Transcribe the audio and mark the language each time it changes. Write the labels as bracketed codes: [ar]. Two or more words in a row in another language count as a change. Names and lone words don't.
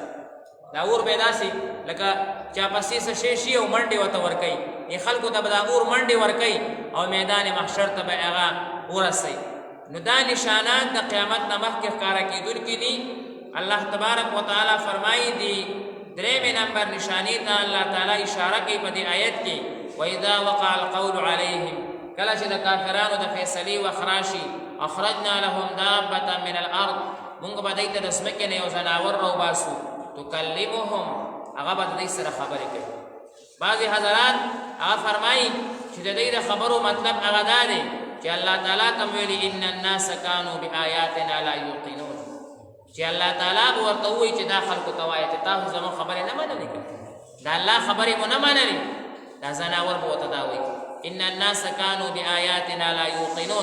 [ps] دا اور به داسې لکه چا پسې څه شی شي او منډې ورته ورکوي، خلکو ته به دا اور منډې ورکوي او میدان محشر ته به هغه ورسوي. نو دا نشانات د قیامت نه مخکې ښکاره کېدونکي دي. الله تبارک وتعالی فرمایي دي درېیمې نمبر نشانې ته الله تعالی اشاره کوي په دې آیت کې، [ar] واذا وقع القول علیهم، [ps] کله چې د کافرانو د فیصلې وخت راشي، [ar] اخرجنا لهم دابة من الارض، [ps] مونږ به دوی ته د ځمکې نه یو زناور راوباسو، تکلمهم، هغه به د دوی سره خبرې کوي. بعضې حضرات هغه فرمایي چې د دوی د خبرو مطلب هغه دا دی چې الله تعالی کوم ویلي [ar] ان الناس کانوا بآیاتنا لا یوقنون، [ps] چې الله تعالی به ورته ووایي چې دا خلکو ته وایه چې تاسو زموږ خبرې نه منلې، د الله خبرې مو نه منلې، دا زناور به ورته دا وایي [ar] ان الناس کانوا بآیاتنا لا یوقنون.